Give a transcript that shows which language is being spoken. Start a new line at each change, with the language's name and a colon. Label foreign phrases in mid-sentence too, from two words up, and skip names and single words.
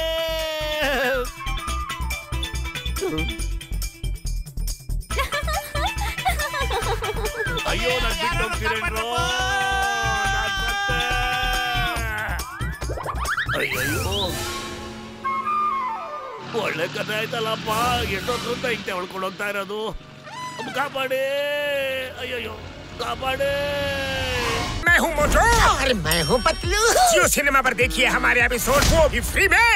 Kannada: ಅಯ್ಯೋ, ನಾನು ಬಿಟ್ಟು ಹೋಗ್ತೀರೇನ್ರೋ? ಅಯ್ಯೋ, ಒಳ್ಳೆ ಕಥೆ ಆಯ್ತಲ್ಲಪ್ಪ. ಎಷ್ಟೊತ್ತ ಹಿಂಗೆ ಹೊಳ್ಕೊಂಡು ಹೋಗ್ತಾ ಇರೋದು. ಕಾಪಾಡಿ, ಅಯ್ಯೋ ಕಾಪಾಡಿ.
Hindi: मैं हूँ मोटू। अरे मैं हूँ पतलू। जियो सिनेमा पर देखिए हमारे एपिसोड वो भी फ्री में।